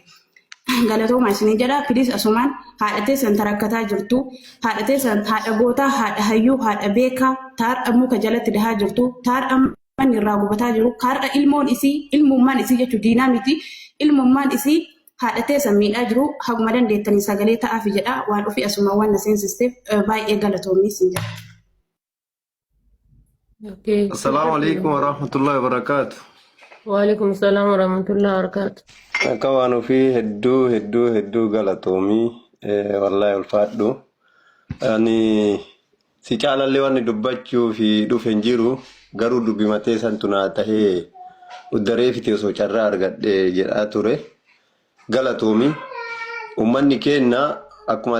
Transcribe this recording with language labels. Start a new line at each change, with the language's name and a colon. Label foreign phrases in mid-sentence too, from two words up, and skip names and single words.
Oromo: Galatooma isinii jedha filis asumaan haadha teessan tarakkataa jirtu haadha teessan haadha gootaa haadha hayyuu haadha beekaa taar muka jalatti dahaa jirtu taar man irraa gubataa jiru kaarra ilmummaan isii jechuun diinaa miti ilmummaan isii haadha teessan miidhaa jiru haguma dandeettanii sagalee ta'aafi jedha waan ofii asuma waan na seensisteef baay'ee galatoomii isin jedha.
Arabic: السلام عليكم ورحمة الله وبركاته. وعليكم السلام ورحمة الله وبركاته.
Oromo: Akka waan ofii hedduu galatoomii wallahi ulfaadhu. Ani si caalallee waan dubbachuu fi dhufe hin jiru. Garuu dubbimatee santunaa tahee uddaree fitee osoo carraa argadhe jedhaa ture galatoomi ummanni keenya akkuma